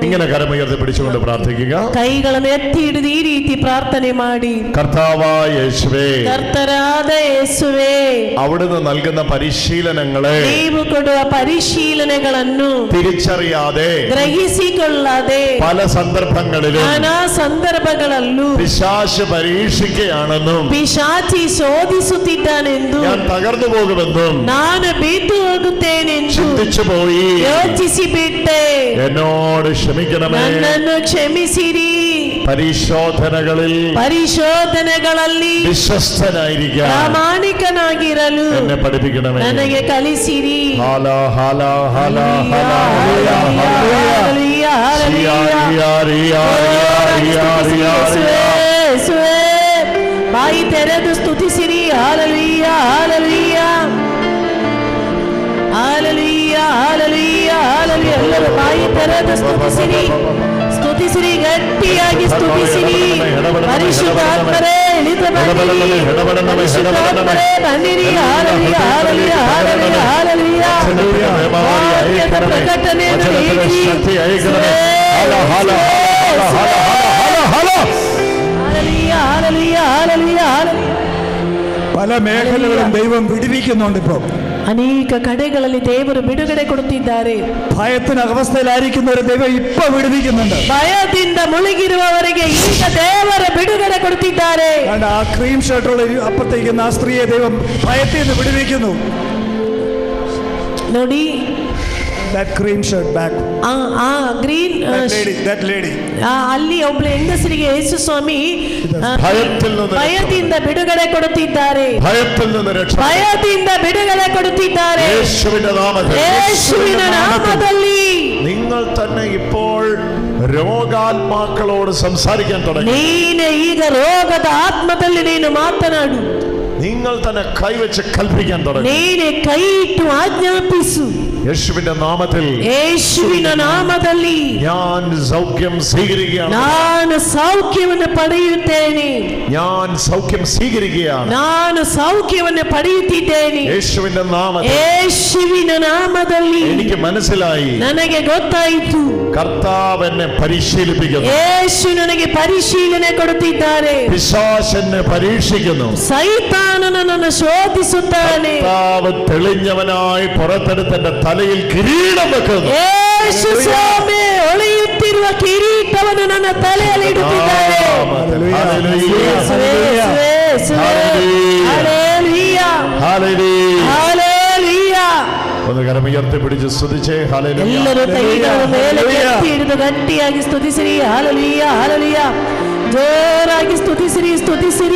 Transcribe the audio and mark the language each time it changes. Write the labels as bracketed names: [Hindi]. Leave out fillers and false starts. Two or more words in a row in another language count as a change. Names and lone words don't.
[Malayalam] ഇങ്ങനെ കരമുയർത്തി പിടിച്ചുകൊണ്ട് പ്രാർത്ഥിക്കുക. [Kannada] ಕೈಗಳನ್ನು ಎತ್ತಿ ಹಿಡಿದು ಈ ರೀತಿ ಪ್ರಾರ್ಥನೆ ಮಾಡಿ. [Malayalam] കർത്താവായ യേശുവേ, [Kannada] ಕರ್ತರಾದ ಯೇಸುವೇ, [Malayalam] അവിടുന്ന് നൽകുന്ന പരിശീലനങ്ങളെ [Kannada] ನೀವು ಕೊಡುವ ಪರಿಶೀಲನೆಗಳನ್ನು [Malayalam] തിരിച്ചറിയാതെ [Kannada] ಗ್ರಹಿಸಿಕೊಳ್ಳದೆ [Malayalam] പല സന്ദർഭങ്ങളിലും [Kannada] ನಾನಾ ಸಂದರ್ಭಗಳಲ್ಲೂ [Malayalam] പിശാച് പരീക്ഷിക്കുകയാണെന്നും [Kannada] ಪಿಶಾಚಿ ಶೋಧಿಸುತ್ತಿದ್ದಾನೆಂದು [Malayalam] ഞാൻ തകർന്നു പോകുമെന്നും [Kannada] ನಾನು ಬಿದ್ದು ಹೋಗುತ್ತೇನೆಂದು [Malayalam] ചിന്തിച്ചു പോയി. [Kannada] ಯೋಚಿಸಿ ಬಿಟ್ಟೆ. [Malayalam] എന്നോട് ക്ഷമിക്കണമേ. [Kannada] ನನ್ನನ್ನು ಕ್ಷಮಿಸಿರಿ. [Malayalam] പരിശോധനകളിൽ [Kannada] ವಿಶ್ವಸ್ತನಾಗಿರಲು ಪ್ರಾಮಾಣಿಕನಾಗಿರಲು [Malayalam] എന്നെ പഠിപ്പിക്കണമೇ. [Kannada] ನನಗೆ ಕಲಿಸಿರಿ. ಬಾಯಿ ತೆರೆದು ಸ್ತುತಿಸಿರಿ. ಹಾಲೆಲೂಯ, ಹಾಲೆಲೂಯ, ಹಾಲೆಲೂಯ, ಹಾಲೆಲೂಯ, ಹಾಲೆಲೂಯ. ಎಲ್ಲರೂ ಬಾಯಿ ತೆರೆದು ಸ್ತುತಿಸಿರಿ, ಸ್ತುತಿಸಿರಿ, ಗಟ್ಟಿಯಾಗಿ ಸ್ತುತಿಸಿರಿ. ಪರಿಶುದ್ಧಾತ್ಮರೇ ಇಳಿದು ಬನ್ನಿರಿ, ಪರಿಶುದ್ಧಾತ್ಮರೇ ಬನ್ನಿರಿ. ಹಾಲೆಲೂಯ, ಹಾಲೆಲೂಯ, ಹಾಲೆಲೂಯ, ಹಾಲೆಲೂಯ. ವಾಕ್ಯದ ಪ್ರಕಟಣೆಯನ್ನು ನೀಡಿರಿ. [Malayalam] പല മേഖലകളും ദൈവം വിടുവിക്കുന്നുണ്ട്. ഇപ്പോൾ [Kannada] ಅನೇಕ ಕಡೆಗಳಲ್ಲಿ ದೇವರು ಬಿಡುಗಡೆ ಕೊಡುತ್ತಿದ್ದಾರೆ. [Malayalam] ഭയത്തിന് അവസ്ഥയിലായിരിക്കുന്നവരെ ദൈവം ഇപ്പൊ വിടുവിക്കുന്നുണ്ട്. [Kannada] ಭಯದಿಂದ ಮುಳುಗಿರುವವರಿಗೆ ಈಗ ದೇವರು ಬಿಡುಗಡೆ ಕೊಡುತ್ತಿದ್ದಾರೆ. [Malayalam] ആ [English] cream shirtulla [Malayalam] അപ്പുറത്തേക്കുന്ന ആ സ്ത്രീയെ ദൈവം ഭയത്തിൽ നിന്ന് വിടുവിക്കുന്നു. [Kannada] ನೋಡಿ, [English] that cream shirt back, ಗ್ರೀನ್ that lady, [Kannada] ಅಲ್ಲಿ ಒಬ್ಬ ಹೆಂಗಸರಿಗೆ ಯೇಸು ಸ್ವಾಮಿ ಭಯದಿಂದ ಬಿಡುಗಡೆ ಕೊಡುತ್ತಿದ್ದಾರೆ. ಭಯದಿಂದ ಬಿಡುಗಡೆ ಕೊಡುತ್ತಿದ್ದಾರೆ. ಯೇಸುವಿನ ನಾಮದಲ್ಲಿ [Malayalam] നിങ്ങൾ തന്നെ ഇപ്പോൾ രോഗാത്മാക്കളോട് സംസാരിക്കാൻ തുടങ്ങി. [Kannada] ನೀನೇ ಈಗ ರೋಗದ ಆತ್ಮದಲ್ಲಿ ನೀನು ಮಾತನಾಡು. [Malayalam] നിങ്ങൾ തന്നെ കൈവച്ച് കൽപ്പിക്കാൻ തുടങ്ങി. [Kannada] ನೀನೇ ಕೈ ಇಟ್ಟು ಆಜ್ಞಾಪಿಸು. [Malayalam] യേശുവിന്റെ നാമത്തിൽ, [Kannada] ಯೇಸುವಿನ ನಾಮದಲ್ಲಿ [Malayalam] ഞാൻ സൗഖ്യം സ്വീകരിക്കുകയാണ്. [Kannada] ನಾನು ಸೌಖ್ಯವನ್ನು ಪಡೆಯುತ್ತೇನೆ. [Malayalam] ഞാൻ സൗഖ്യം സ്വീകരിക്കുകയാണ്. [Kannada] ನಾನು ಸೌಖ್ಯವನ್ನು ಪಡೆಯುತ್ತಿದ್ದೇನೆ. [Malayalam] യേശുവിന്റെ നാമത്തിൽ, [Kannada] ಯೇಸುವಿನ ನಾಮದಲ್ಲಿ [Malayalam] എനിക്ക് മനസ്സിലായി, [Kannada] ನನಗೆ ಗೊತ್ತಾಯಿತು, [Malayalam] കർത്താവ് എന്നെ പരിശീലിപ്പിക്കുന്നു. [Kannada] ಯೇಸು ನನಗೆ ಪರಿಶೀಲನೆ ಕೊಡುತ್ತಿದ್ದಾರೆ. [Malayalam] പിശാച് എന്നെ പരീക്ഷിക്കുന്നു. [Kannada] ಸೈತಾನನು ನನ್ನನ್ನು ಶೋಧಿಸುತ್ತಾನೆ. [Malayalam] കർത്താവ് തെളിഞ്ഞവനായി പുറത്തെടുത്ത് എന്റെ തലയിൽ കിരീടം വെക്കുന്നു. [Kannada] ಯೇಸು ಸ್ವಾಮಿ ಹೊಳೆಯುತ್ತಿರುವ ಕಿರೀಟವನ್ನು ನನ್ನ ತಲೆಯಲ್ಲಿ ಇಡುತ್ತಿದ್ದಾರೆ. [Malayalam] ഒന്ന് കരമുയർത്തി പിടിച്ച് സ്തുതിച്ചേ. [Kannada] ಎಲ್ಲರೂ ಕೈಗಳ ಮೇಲೆ ಎತ್ತಿ ಹಿಡಿದು ಗಟ್ಟಿಯಾಗಿ ಸ್ತುತಿಸಿರಿ. ಹಾಲೆಲೂಯ, ಹಾಲೆಲೂಯ. ಜೋರಾಗಿ ಸ್ತುತಿಸಿರಿ, ಸ್ತುತಿಸಿರಿ.